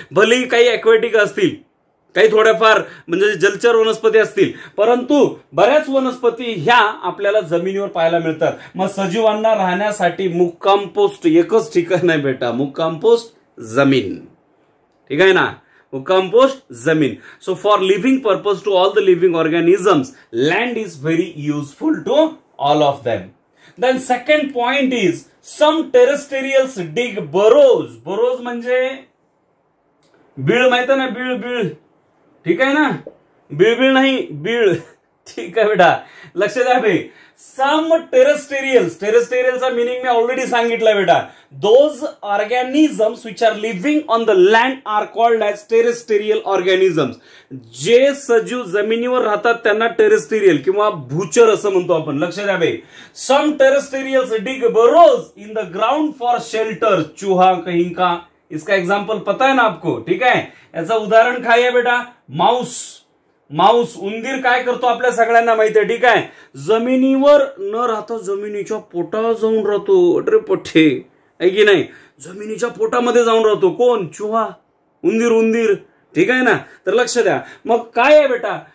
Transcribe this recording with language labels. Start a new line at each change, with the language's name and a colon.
Marathi: भलेही काही ॲक्वेटिक असतील, काही थोड्याफार म्हणजे जलचर वनस्पती असतील, परंतु बऱ्याच वनस्पती ह्या आपल्याला जमिनीवर पाहायला मिळतात. मग सजीवांना राहण्यासाठी मुक्काम पोस्ट एकच ठिकाण आहे बेटा, मुक्काम पोस्ट जमीन, ठीक आहे ना? मुक्काम पोस्ट जमीन.
English: So for living purpose to all the living organisms land is very useful to all of them. Then second point is some terrestrials dig burrows.
Marathi: बरोज म्हणजे बीळ, माहित आहे ना? बीळ, ठीक आहे ना? बीळ नाही, बीळ, ठीक आहे बेटा, लक्ष द्या बे. सम टेरेस्टेरियल्सचा मिनिंग मी ऑलरेडी सांगितलं बेटा.
English: Those organisms which are living on the land are called as terrestrial organisms.
Marathi: जे सजीव जमिनीवर राहतात त्यांना टेरेस्टेरियल किंवा भूचर असं म्हणतो आपण, लक्ष द्या बे.
English: Some terrestrials dig burrows in the ground for shelter.
Hindi: चूहा, कहीं का, इसका एग्जाम्पल पता है ना आपको,
Marathi: ठीक आहे? याचं उदाहरण काय आहे बेटा? माऊस, उंदीर काय करतो आपल्या सगळ्यांना माहिती आहे, ठीक आहे? जमिनीवर न राहता जमिनीच्या पोटावर जाऊन राहतो. अरे पठ्ठे, आहे की नाही? जमिनीच्या पोटामध्ये जाऊन राहतो. कोण? चूहा, उंदीर, ठीक आहे ना? तर लक्ष द्या. मग काय आहे बेटा?